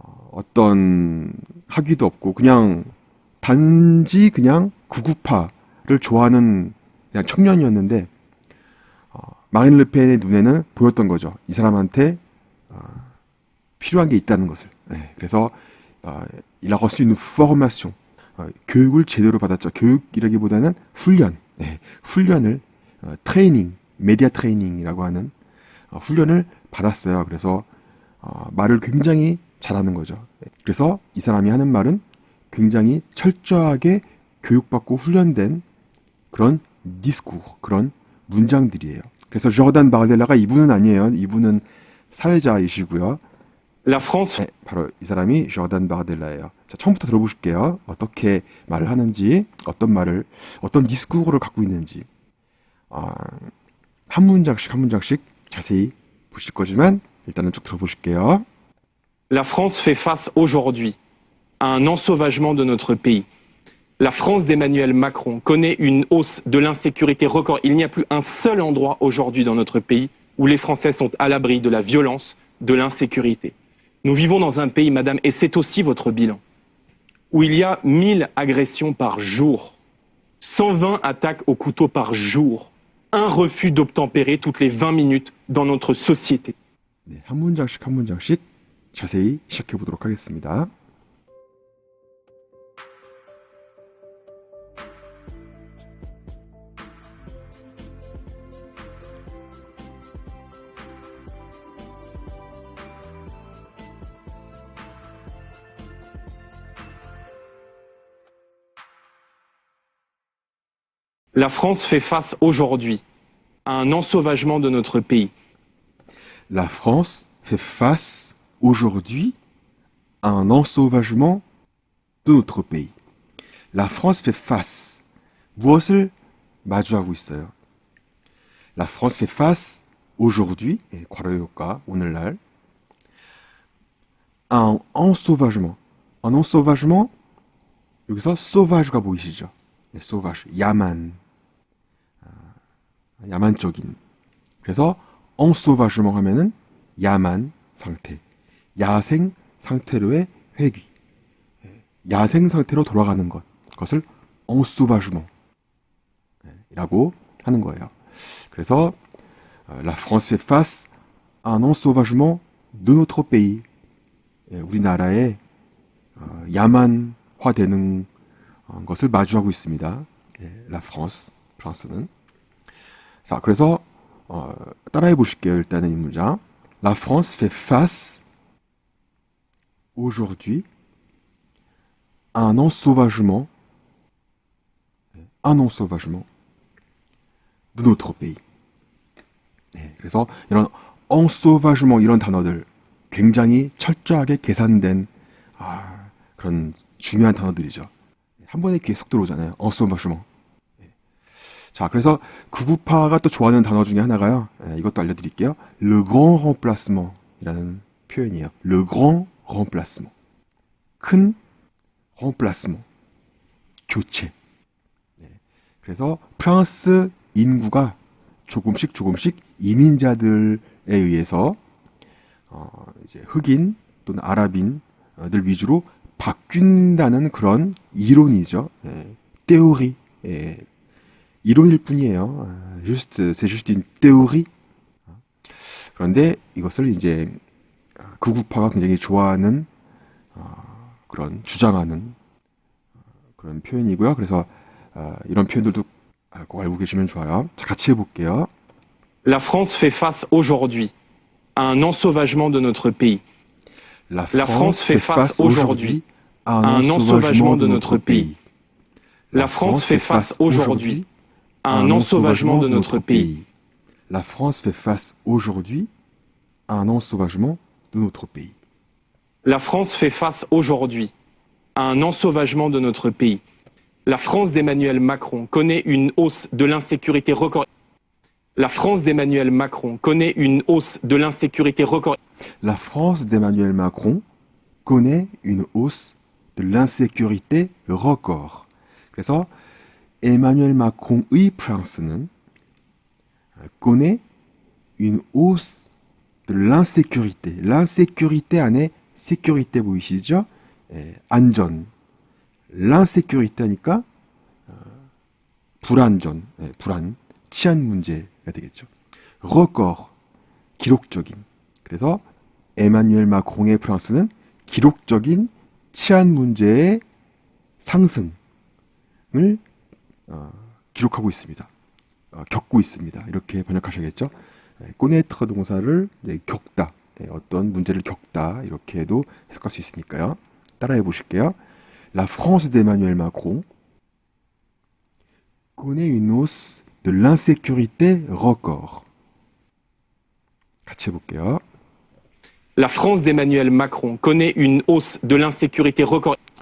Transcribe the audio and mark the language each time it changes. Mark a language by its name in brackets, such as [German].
[Korean] 어떤 학위도 없고 그냥 단지 그냥 극우파를 좋아하는 그냥 청년이었는데, 마린 르펜의 눈에는 보였던 거죠. 이 사람한테 필요한 게 있다는 것을. 그래서 [French] il a reçu une formation, [Korean] 교육을 제대로 받았죠. 교육이라기보다는 훈련을 트레이닝, 메디아 트레이닝이라고 하는 훈련을 받았어요. 그래서 말을 굉장히 잘하는 거죠. 그래서 이 사람이 하는 말은 굉장히 철저하게 교육받고 훈련된 그런 디스쿠르, 그런 문장들이에요. 그래서 조르단 바르델라가 이분은 아니에요. 이분은 사회자이시고요. [French] La France, [Korean] 바로 이 사람이 조르단 바르델라예요. 자, 처음부터 들어보실게요. 어떻게 말을 하는지, 어떤 디스쿠르를 갖고 있는지. 한 문장씩 한 문장씩 자세히 보실 거지만 일단은 쭉 들어보실게요. [French] La France fait face aujourd'hui à un ensauvagement de notre pays. La France d'Emmanuel Macron connaît une hausse de l'insécurité record. Il n'y a plus un seul endroit aujourd'hui dans notre pays où les Français sont à l'abri de la violence, de l'insécurité. Nous vivons dans un pays, madame, et c'est aussi votre bilan, où il y a 1000 agressions par jour, 120 attaques au couteau par jour, un refus d'obtempérer toutes les 20 minutes dans notre société. [Korean] 네, 한 문장씩 자세히 시작해 보도록 하겠습니다. [French] La France fait face aujourd'hui à un ensauvagement de notre pays. La France fait face aujourd'hui à un ensauvagement de notre pays. La France fait face. [Korean] 무엇을 마주하고 있어요? [French] La France fait face aujourd'hui, [Korean] 괄호 효과, 오늘날, [French] un ensauvagement. Un ensauvagement, [Korean] 여기서 sauvage가 보이시죠? 네, sauvage, 야만적인. 그래서 ensauvagement 하면은 야만 상태, 야생 상태로의 회귀, 야생 상태로 돌아가는 것, 그것을 ensauvagement 이라고 하는 거예요. 그래서 [French] la France fait face à un ensauvagement de notre pays. [Korean] 우리나라의 야만화되는 것을 마주하고 있습니다. [French] La France, [Korean] 프랑스는. 자, 그래서 따라해 보실게요. 일단은 이 문장. [French] La France fait face aujourd'hui à un ensauvagement de notre pays. [Korean] 네, 그래서 이런 ensauvagement 이런 단어들 굉장히 철저하게 계산된 그런 중요한 단어들이죠. 한 번에 귀에 쏙 들어오잖아요. [French] ensauvagement. [Korean] 자, 그래서 구구파가 또 좋아하는 단어 중에 하나가요. 이것도 알려드릴게요. Le grand remplacement 이라는 표현이에요. [French] Le grand remplacement. 큰 remplacement. 교체. [Korean] 그래서 프랑스 인구가 조금씩 이민자들에 의해서 이제 흑인 또는 아랍인들 위주로 바뀐다는 그런 이론이죠. théorie. 이론일 뿐이에요. [French] c'est juste une théorie. [Korean] 그런데 이것을 이제 극우파가 굉장히 좋아하는 그런 주장하는 그런 표현이고요. 그래서 이런 표현들도 꼭 알고 계시면 좋아요. 자, 같이 해볼게요. [French] La France fait face aujourd'hui à un ensauvagement de notre pays. La France fait face aujourd'hui à un ensauvagement de notre pays. La France fait face aujourd'hui à un ensauvagement de notre pays. La France fait face aujourd'hui à un ensauvagement de notre pays. La France fait face aujourd'hui à un ensauvagement de notre pays. La France d'Emmanuel Macron connaît une hausse de l'insécurité record. La France d'Emmanuel Macron connaît une hausse de l'insécurité record. La France d'Emmanuel Macron connaît une hausse de l'insécurité record. [Korean] 그래서 에마뉴엘 마크롱의 프랑스는 [French] connaît une hausse de l'insécurité. [Korean] l'insécurité 안에 sécurité 보이시죠? 안전. l'insécurité 하니까 불안전, 불안, 치안 문제가 되겠죠. record, 기록적인. 그래서 에마뉴엘 마크롱의 프랑스는 기록적인 치안 문제의 상승을 기록하고 있습니다. 겪고 있습니다. 이렇게 번역하셔야겠죠. 꼬네트가 동사를 겪다, 어떤 문제를 겪다 이렇게도 해석할 수 있으니까요. 따라해 보실게요. [French] La France d'Emmanuel Macron connaît une hausse de l'insécurité record. [Korean] 같이 해볼게요. [French] La France d'Emmanuel Macron connaît une hausse de l'insécurité record.